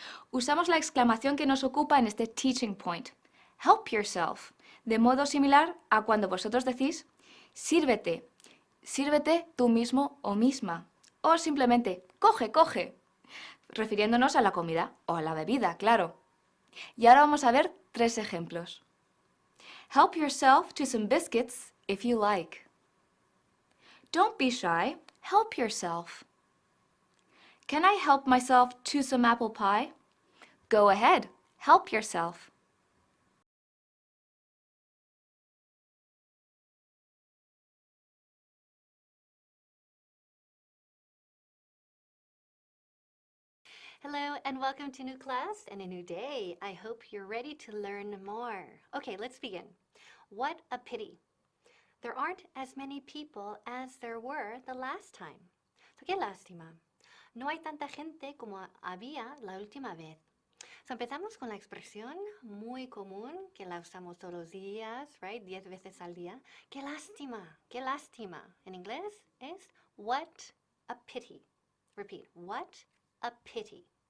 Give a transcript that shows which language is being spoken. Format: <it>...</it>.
<es>Usamos la exclamación que nos ocupa en este teaching point.</es> <en>Help yourself,</en> <es>de modo similar a cuando vosotros decís sírvete. Sírvete tú mismo o misma. O simplemente coge, coge, refiriéndonos a la comida o a la bebida, claro. Y ahora vamos a ver 3 ejemplos.</es> <en>Help yourself to some biscuits if you like. Don't be shy. Help yourself. Can I help myself to some apple pie? Go ahead. Help yourself. Hello and welcome to new class and a new day. I hope you're ready to learn more. Okay, let's begin. What a pity. There aren't as many people as there were the last time.</en> <es>So, qué lástima. No hay tanta gente como había la última vez. So, empezamos con la expresión muy común que la usamos todos los días, right? 10 veces al día. Qué lástima, qué lástima. En inglés es</es> <en>what a pity. Repeat, what a pity.</en>